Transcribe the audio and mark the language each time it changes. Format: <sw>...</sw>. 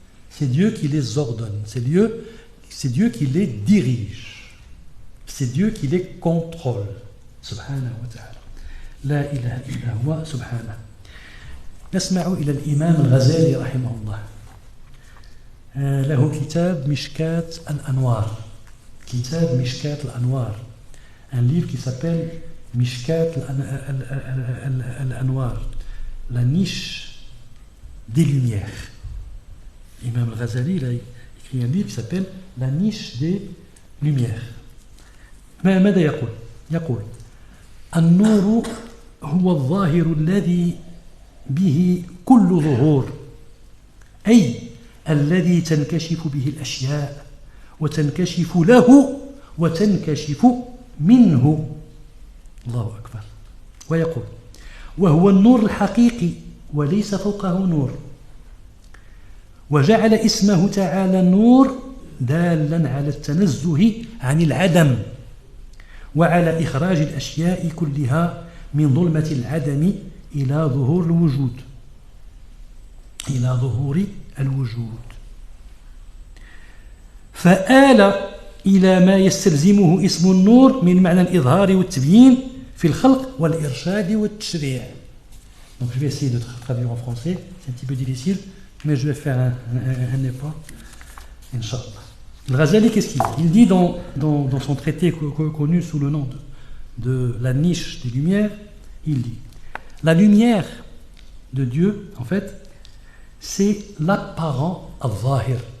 <fr>C'est Dieu qui les ordonne, c'est Dieu qui les dirige, c'est Dieu qui les contrôle.</fr> <ar>Subhanahu wa ta'ala. La ilaha illa huwa subhanahu. نسمع إلى الإمام الغزالي رحمه الله. له كتاب مشكاة الأنوار. كتاب مشكاة الأنوار.</ar> <fr>Un livre qui s'appelle Mishkat al-Anwar, la niche des lumières. Imam al-Ghazali il a écrit un livre qui s'appelle La niche des lumières.</fr> <ar>ماذا يقول؟ يقول النور هو الظاهر الذي به كل ظهور، أي الذي تنكشف به الأشياء وتنكشف له وتنكشف منه. الله أكبر. ويقول وهو النور الحقيقي وليس فوقه نور، وجعل اسمه تعالى النور دالا على التنزه عن العدم وعلى إخراج الأشياء كلها من ظلمة العدم إلى ظهور الوجود، إلى ظهور الوجود. فآل إلى ما يستلزمه اسم النور من معنى الإظهار والتبيين في الخلق والإرشاد والتشريع.</ar> <fr>Donc je vais essayer de traduire en français, c'est un petit peu difficile, mais je vais faire un effort, Inch'Allah. Le Ghazali, qu'est-ce qu'il dit? Il dit dans son traité connu sous le nom de la niche des lumières, il dit la lumière de Dieu, en fait, c'est l'apparent al-zahir.</fr>